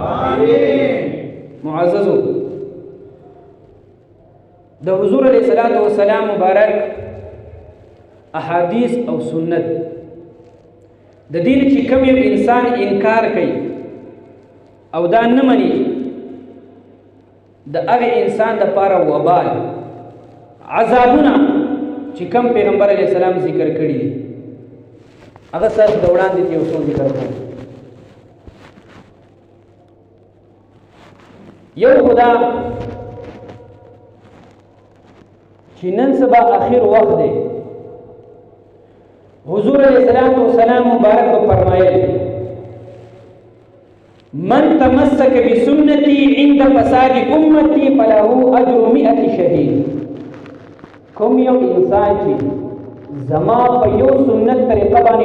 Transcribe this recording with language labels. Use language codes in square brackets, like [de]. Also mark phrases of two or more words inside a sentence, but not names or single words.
[ps] معززو د حضور [ar] علیه الصلاة والسلام [ps] مبارک احادیث او سنت د دین چې کوم یو انسان انکار کوي او دا نه مني د هغه انسان دپاره وبال عذابونه چې کوم پیغمبر علیه السلام ذکر کړي دي هغه ستاسو د وړاندې یو څو ذکر کوم یو خدا چې نن سبا آخر وخت دی حضور [ar] علیہ السلام [ur] مبارک کو فرمائے [ar] من تمسک بسنتی عند فساد امتی فله اجر 100 شهید [ps] کوم یو انسان چې زما په یو سنت طریقه باندې